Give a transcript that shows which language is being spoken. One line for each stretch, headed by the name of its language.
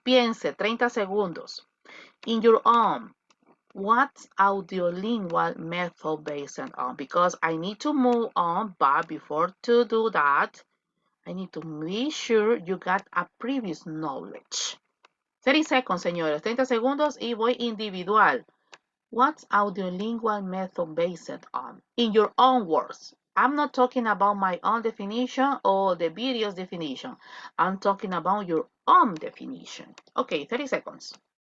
Spanish: Piense, 30 segundos.
English: In your own. What's audiolingual method based on? Because I need to move on, but before to do that, I need to be sure you got a previous knowledge. 30 seconds, señores.
Spanish: 30 segundos y voy individual.
English: What's audiolingual method based on? In your own words. I'm not talking about my own definition or the video's definition. I'm talking about your own definition. Okay, 30 seconds.